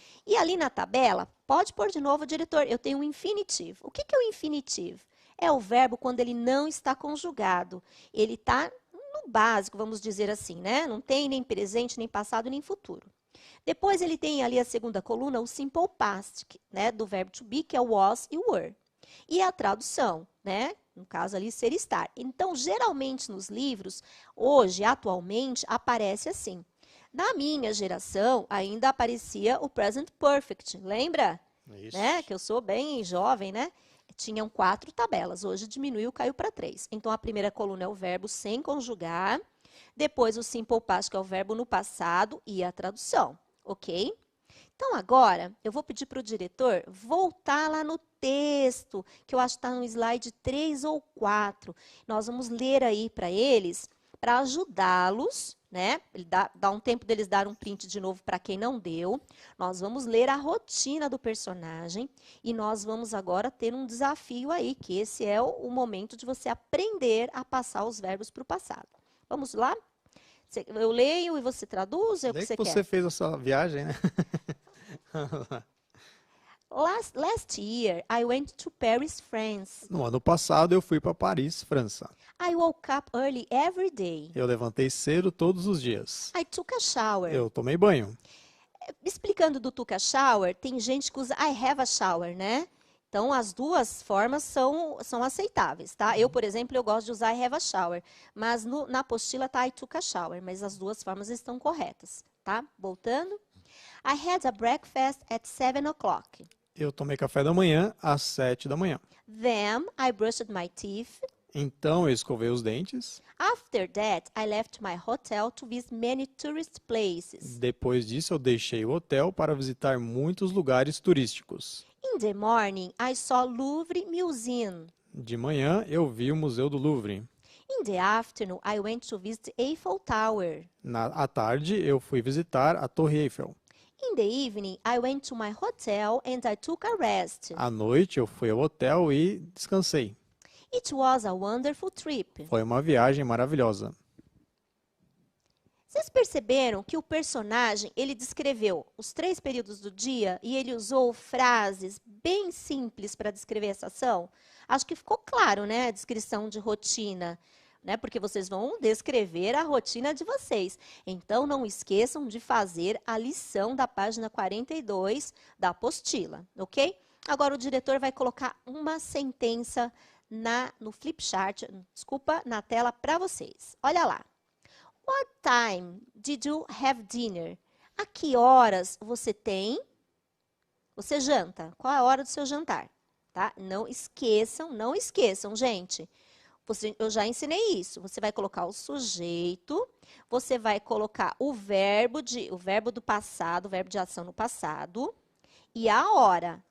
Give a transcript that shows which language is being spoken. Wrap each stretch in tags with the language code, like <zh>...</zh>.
<pt>E ali na tabela, pode pôr de novo, diretor, eu tenho um infinitivo. O que é o infinitivo? É o verbo quando ele não está conjugado. Ele está no básico, vamos dizer assim, né? Não tem nem presente, nem passado, nem futuro. Depois ele tem ali a segunda coluna, o simple past, né? Do verbo to be, que é o was e o were. E a tradução, né? No caso ali, ser estar. Então, geralmente nos livros, hoje, atualmente, aparece assim. Na minha geração, ainda aparecia o present perfect, lembra? Isso. Né? Que eu sou bem jovem, né? Tinham 4 tabelas, hoje diminuiu, caiu para 3. Então, a primeira coluna é o verbo sem conjugar, depois o simple past, que é o verbo no passado, e a tradução, ok? Então, agora, eu vou pedir para o diretor voltar lá no texto, que eu acho que está no slide 3 ou 4. Nós vamos ler aí para eles, para ajudá-los, né? Ele dá um tempo deles dar um print de novo para quem não deu. Nós vamos ler a rotina do personagem e nós vamos agora ter um desafio aí, que esse é o momento de você aprender a passar os verbos para o passado. Vamos lá? Eu leio e você traduz? É o que você quer? Você fez essa viagem, né?</pt> <en>Last year, I went to Paris, France.</en> <pt>No ano passado, eu fui para Paris, França.</pt> <en>I woke up early every day.</en> <pt>Eu levantei cedo todos os dias.</pt> <en>I took a shower.</en> <pt>Eu tomei banho. Explicando do</pt> <en>took a shower,</en> <pt>tem gente que usa</pt> <en>I have a shower,</en> <pt>né? Então, as duas formas são aceitáveis, tá? Eu, por exemplo, eu gosto de usar</pt> <en>I have a shower,</en> <pt>mas na apostila tá</pt> <en>I took a shower,</en> <pt>mas as duas formas estão corretas, tá? Voltando.</pt> <en>I had a breakfast at 7 o'clock.</en> <pt>Eu tomei café da manhã às 7 da manhã.</pt> <en>Then, I brushed my teeth.</en> <pt>Então, eu escovei os dentes.</pt> <en>After that, I left my hotel to visit many tourist places.</en> <pt>Depois disso, eu deixei o hotel para visitar muitos lugares turísticos.</pt> <en>In the morning, I saw Louvre Museum.</en> <pt>De manhã, eu vi o Museu do Louvre.</pt> <en>In the afternoon, I went to visit Eiffel Tower.</en> <pt>À tarde, eu fui visitar a Torre Eiffel.</pt> <en>In the evening, I went to my hotel and I took a rest.</en> <pt>À noite, eu fui ao hotel e descansei.</pt> <en>It was a wonderful trip.</en> <pt>Foi uma viagem maravilhosa. Vocês perceberam que o personagem, ele descreveu os 3 períodos do dia e ele usou frases bem simples para descrever essa ação? Acho que ficou claro, né, a descrição de rotina, né, porque vocês vão descrever a rotina de vocês. Então, não esqueçam de fazer a lição da página 42 da apostila, ok? Agora, o diretor vai colocar uma sentença no flipchart, na tela para vocês. Olha lá.</pt> <en>What time did you have dinner?</en> <pt>A que horas você janta? Qual é a hora do seu jantar? Tá? Não esqueçam, gente. Eu já ensinei isso. Você vai colocar o sujeito, você vai colocar o verbo do passado, o verbo de ação no passado, e a hora.</pt>